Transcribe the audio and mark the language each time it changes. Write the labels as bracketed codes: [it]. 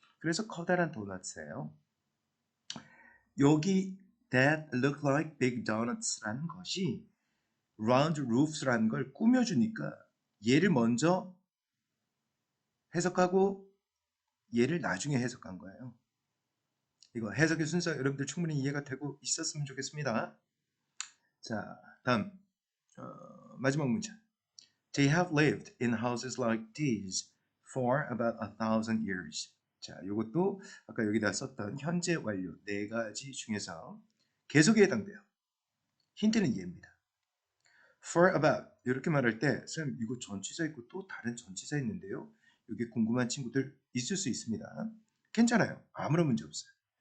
[ko] 그래서 커다란 도너츠예요. 여기 [en] that look like big donuts [ko] 라는 것이 [en] round roofs [ko] 라는 걸 꾸며주니까 얘를 먼저 해석하고 얘를 나중에 해석한 거예요. 이거 해석의 순서 여러분들 충분히 이해가 되고 있었으면 좋겠습니다. 자, 다음 마지막 문장. [en] They have lived in houses like these for about 1,000 years. [ko] 자, 이것도 아까 여기다 썼던 현재 완료 4가지 중에서 계속에 해당돼요. 힌트는 얘입니다. [en] For about [ko] 이렇게 말할 때 쌤 이거 전치사 있고 또 다른 전치사 있는데요. 여기 궁금한 친구들 있을 수 있습니다. 괜찮아요. 아무런 문제 없어요.